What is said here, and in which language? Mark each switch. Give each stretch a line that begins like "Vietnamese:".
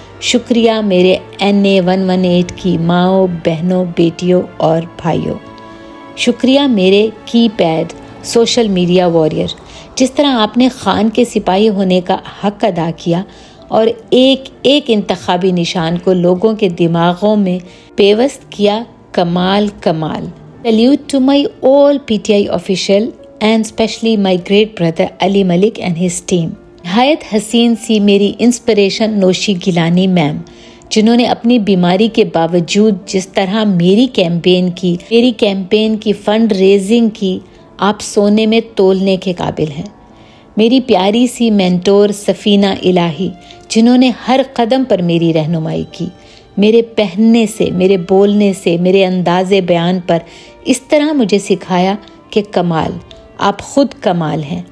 Urdu: شکریہ میرے NA 118 کی ماؤں، بہنوں، بیٹیوں اور بھائیوں. شکریہ میرے کی پیڈ سوشل میڈیا واریر. جس طرح آپ نے خان کے سپاہی ہونے کا حق ادا کیا اور ایک ایک انتخابی نشان کو لوگوں کے دماغوں میں پیوست کیا، کمال کمال.
English: Salute to my all PTI official and especially my great brother Ali Malik and his team.
Urdu: نہایت حسین سی میری انسپریشن نوشی گیلانی میم، جنہوں نے اپنی بیماری کے باوجود جس طرح میری کیمپین کی فنڈ ریزنگ کی، آپ سونے میں تولنے کے قابل ہیں. میری پیاری سی مینٹور سفینہ الہی، جنہوں نے ہر قدم پر میری رہنمائی کی، میرے پہننے سے، میرے بولنے سے، میرے انداز بیان پر اس طرح مجھے سکھایا کہ کمال، آپ خود کمال ہیں.